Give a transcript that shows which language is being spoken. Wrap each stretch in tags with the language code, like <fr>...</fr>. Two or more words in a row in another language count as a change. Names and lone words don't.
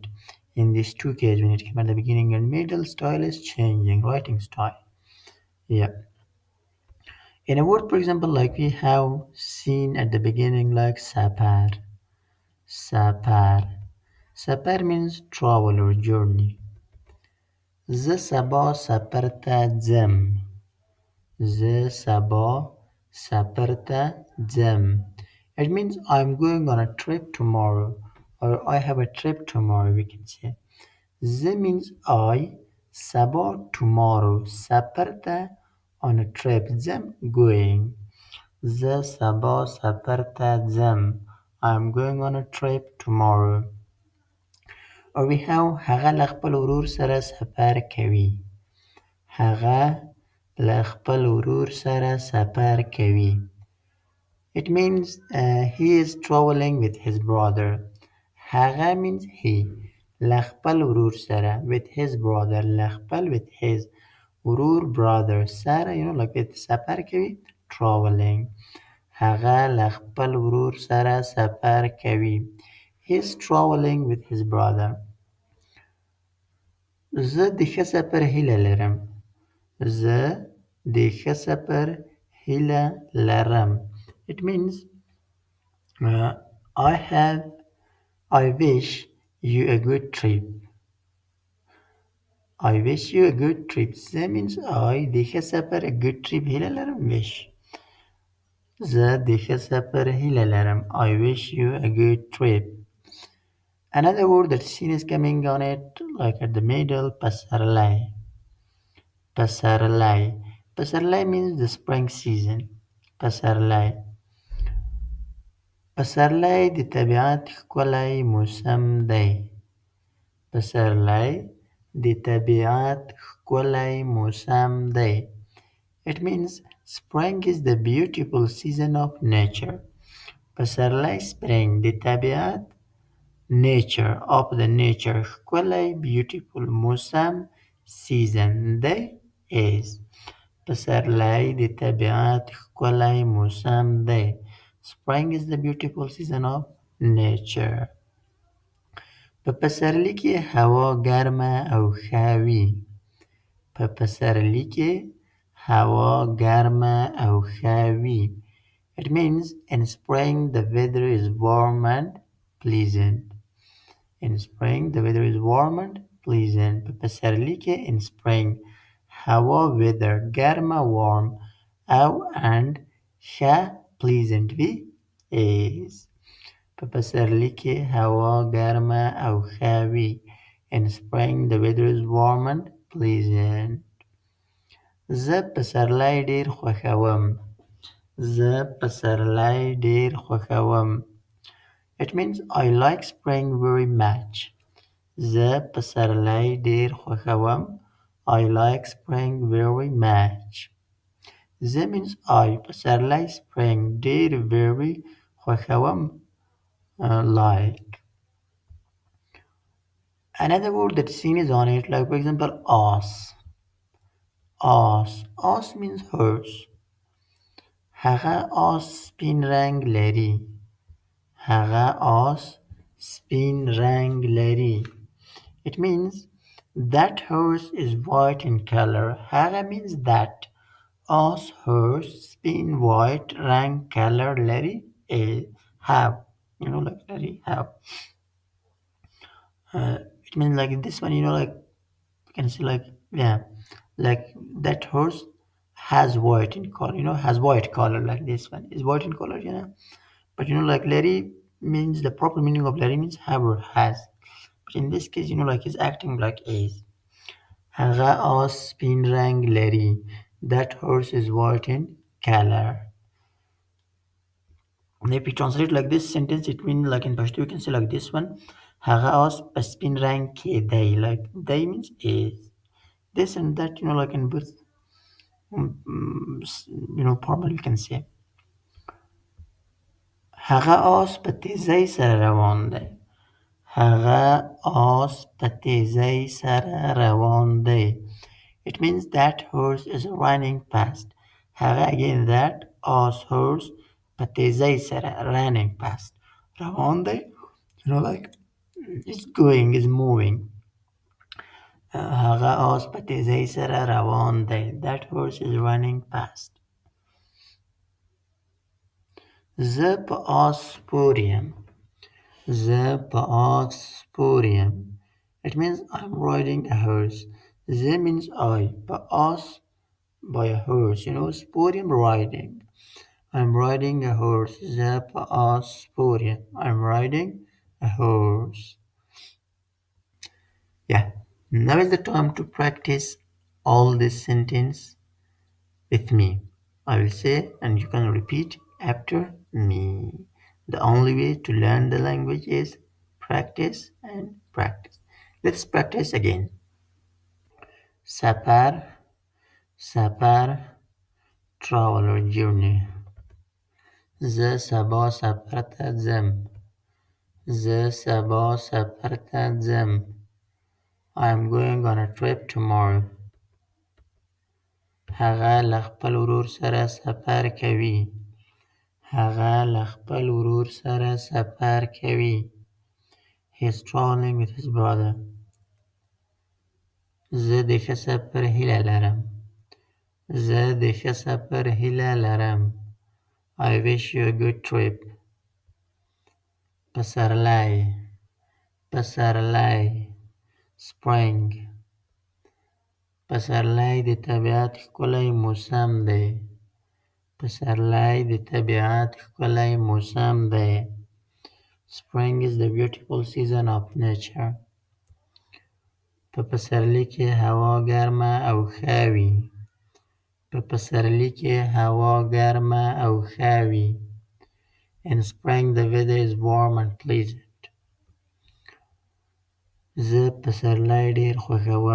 <en>In these two cases, when it came at the beginning and middle, style is changing, writing style. Yeah. In a word, for example, like we have seen at the beginning, like sapar. Sapar. Sapar means travel or journey.</en> <ps>زه سبا سفر ته ځم. زه سبا سفر ته ځم.</ps> <en>It means I'm going on a trip tomorrow, or I have a trip tomorrow, we can say. زه means I, سبا tomorrow,</en> <ps>سفر ته</ps> <en>on a trip, ځم going.</en> <ps>زه سبا سفر ته ځم.</ps> <en>I'm going on a trip tomorrow. Or we have</en> <ps>هغه له خپل ورور سره سفر کوي. هغه له خپل ورور سره سفر کوي.</ps> <en>It means he is traveling with his brother. هغه means he.</en> <ps>له خپل ورور سره</ps> <en>with his brother.</en> <ps>له خپل</ps> <en>with his ورور brother سره like with</en> <ps>سفر کوي</ps> <en>traveling.</en> <ps>هغه له خپل ورور سره سفر کوي.</ps> <en>He is traveling with his brother.</en> <ps>زه د ښه سفر هیله لرم. زه د ښه سفر هیله لرم.</ps> <en>It means I wish you a good trip. I wish you a good trip. زه means I</en> <ps>د ښه سفر</ps> <en>a good trip</en> <ps>هیله لرم</ps> <en>wish.</en> <ps>زه د ښه سفر هیله لرم.</ps> <en>I wish you a good trip. Another word that sin is coming on it, like at the middle, pasarlai. Pasarlai. Pasarlai means the spring season.</en> <ps>پسرلی. پسرلی د طبیعت ښکلی موسم دی. پسرلی د طبیعت ښکلی موسم دی.</ps> <en>It means spring is the beautiful season of nature. پسرلی spring</en> <ps>د طبیعت</ps> <en>nature of the nature ښکلی beautiful موسم season دی is.</en> <ps>پسرلی د طبیعت ښکلی موسم دی.</ps> <en>Spring is the beautiful season of nature.</en> <ps>په پسرلي کې هوا ګرمه او ښه وي. په پسرلي کې هوا ګرمه او ښه وي.</ps> <en>It means in spring the weather is warm and pleasant. In spring the weather is warm and pleasant.</en> <ps>په پسرلي کې</ps> <en>in spring</en> <ps>هوا weather ګرمه warm او and ښه pleasant وي is. په پسرلي کې هوا ګرمه او ښه وي.</ps> <en>In spring the weather is warm and pleasant.</en> <ps>زه پسرلی ډېر خوښوم. زه پسرلی ډېر خوښوم.</ps> <en>It means I like spring very much.</en> <ps>زه پسرلی ډېر خوښوم.</ps> <en>I like spring very much. زه means I پسرلی spring ډېر very خوښوم like. Another word that's seen is on it, like for example, ass. Ass means horse.</en> <ps>هغه آس سپین رنګ لري. هغه آس سپین رنګ لري.</ps> <en>It means that horse is white in color. هغه means that ass horse سپین white رنګ color لري. Have. Like لري. Have. It means like this one, like you can see like, yeah, like that horse has white in color, has white color like this one is white in color, but like Larry means the proper meaning of Larry means have or has, but in this case like he's acting like is.</en> <ps>هغه آس سپین رنگ لري.</ps> <en>That horse is white in color. And if we translate like this sentence, it means like in Pashto you can say like this one.</en> <ps>هغه آس په سپین رنگ کې دی.</ps> <en>Like دی means is. This and that, like in both, formal you can say.</en> <ps>هغه آس په تیزۍ سره روان دی. هغه آس په تیزۍ سره روان دی.</ps> <en>It means that horse is running fast. هغه again that horse</en> <ps>په تیزۍ سره</ps> <en>running fast.</en> <ps>روان دی,</ps> <en>like it's going, it's moving.</en> <ps>هغه آس په تیزۍ سره روان دی.</ps> <en>That horse is running fast.</en> <ps>زه په آس سپور یم. زه په آس سپور یم.</ps> <en>It means I'm riding a horse. زه means I.</en> <ps>په آس</ps> <en>by a horse.</en> <ps>سپور یم</ps> <en>riding. I'm riding a horse.</en> <ps>زه په آس سپور یم.</ps> <en>I'm riding a horse. Yeah. Now is the time to practice all this sentence with me. I will say and you can repeat after me. The only way to learn the language is practice and practice. Let's practice again. Sapar, sapar, travel or journey.</en> <ps>زه سبا سفر ته ځم. زه سبا سفر ته ځم.</ps> <en>I am going on a trip tomorrow.</en> <ps>هغه له خپل ورور سره سفر کوي. هغه له خپل ورور سره سفر کوي.</ps> <en>He is traveling with his brother.</en> <ps>زه د ښه سفر هیله لرم. زه د ښه سفر هیله لرم.</ps> <en>I wish you a good trip.</en> <ps>پسرلی. پسرلی. Spring. پسرلی د طبیعت ښکلی موسم دی. پسرلی د طبیعت ښکلی موسم دی.</ps> <en>Spring is the beautiful season of nature.</en> <ps>په پسرلي کې هوا ګرمه او ښه وي. په پسرلي کې هوا ګرمه او ښه وي.</ps> <en>In spring the weather is warm and pleasant.</en> <ps>زه پسرلی ډېر خوښوم.</ps>